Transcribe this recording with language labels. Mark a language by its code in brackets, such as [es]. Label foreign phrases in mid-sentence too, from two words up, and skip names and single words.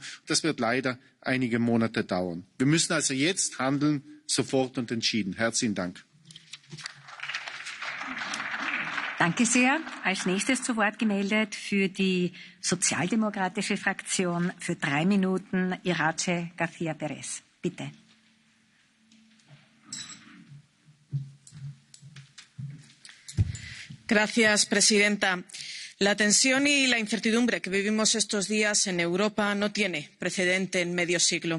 [de] Das wird leider einige Monate dauern. Wir müssen also jetzt handeln, sofort und entschieden. Herzlichen Dank. Danke sehr. Als nächstes zu Wort gemeldet für die sozialdemokratische Fraktion für 3 Minuten Irache García Pérez. Bitte. [es] Gracias, presidenta. La tensión y la incertidumbre que vivimos estos días en Europa no tiene precedente en medio siglo.